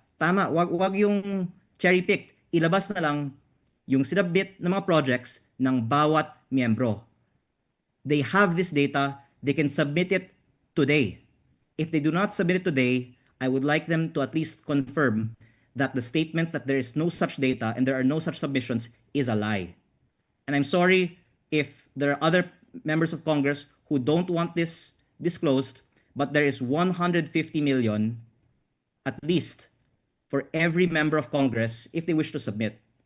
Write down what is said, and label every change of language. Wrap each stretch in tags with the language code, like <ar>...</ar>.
<tl>Tama, wag yung cherry-picked. Ilabas na lang yung sinabit ng mga projects ng bawat miyembro.</tl> <en>They have this data. They can submit it today. If they do not submit it today, I would like them to at least confirm that the statements that there is no such data and there are no such submissions is a lie. And I'm sorry if there are other members of Congress who don't want this disclosed, but there is 150 million at least for every member of Congress if they wish to submit.</en>